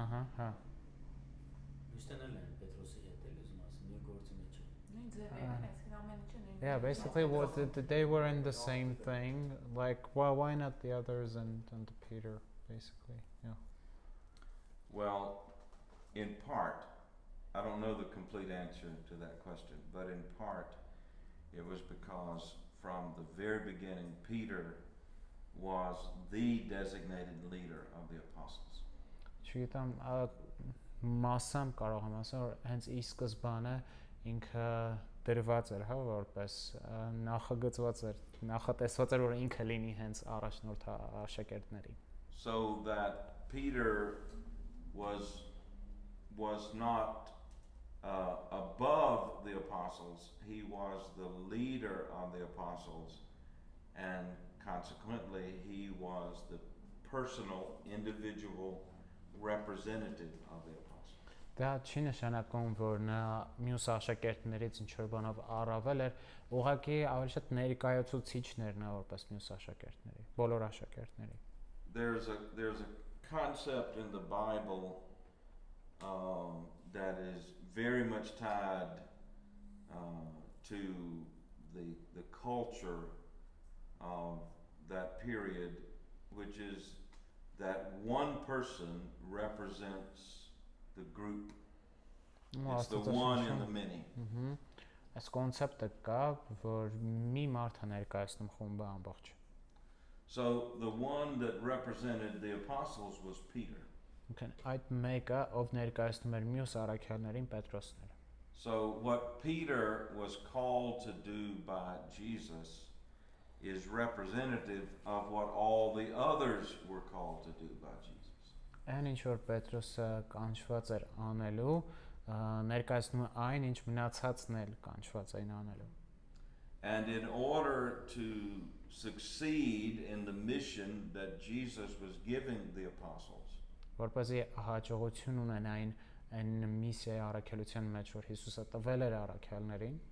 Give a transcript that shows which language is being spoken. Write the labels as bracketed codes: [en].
[hy] Ահա, հա։ Միշտեն էլ Պետրոսի հետ էլ ուզում ասում, մի գործի մեջ է։ Նույն ձևը այս ամեն ինչը նույն։ [en] Yeah, basically what they were in the same thing. Like, why not the others and Peter, basically? Yeah. Well, in part, I don't know the complete answer to that question, but in part, it was because from the very beginning, Peter was the designated leader of the apostles. [hy] չգիտեմ, մասամբ կարող եմ ասել, որ հենց ի սկզբանե ինքը դրված էր, հա, որպես նախագծված էր, նախատեսված էր, որ ինքը լինի հենց առաջնորդ աշակերտների։ [en] So that Peter was not above the apostles, he was the leader of the apostles, and consequently he was the personal, individual representative of the apostles. [hy] Դա չի նշանակում, որ նա մյուս աշակերտներից ինչ որ բանով առավել էր, ուղղակի ավելի շատ ներկայացուցիչներ նա որպես մյուս աշակերտների, բոլոր աշակերտների։ [en] There's a concept in the Bible that is very much tied to the culture of that period, which is that one person represents the group. It's the one in the many. [hy] Այս կոնցեպտը կա, որ մի մարդ է ներկայացնում խումբը ամբողջ։ [en] So the one that represented the apostles was Peter. [hy] Okay, այդ մեկը ով ներկայացնում էր մյուս առաքյալներին Պետրոսն էր։ [en] So what Peter was called to do by Jesus is representative of what all the others were called to do by Jesus. [hy] Այն ինչ որ Պետրոսը կանչված էր անելու, ներկայացնում է այն, ինչ մնացածն էլ կանչված էին անելու։ [en] And in order to succeed in the mission that Jesus was giving the apostles, [hy] որպեսզի հաջողություն ունենային այն միսիայի առաքելության մեջ, որ Հիսուսը տվել էր առաքյալներին,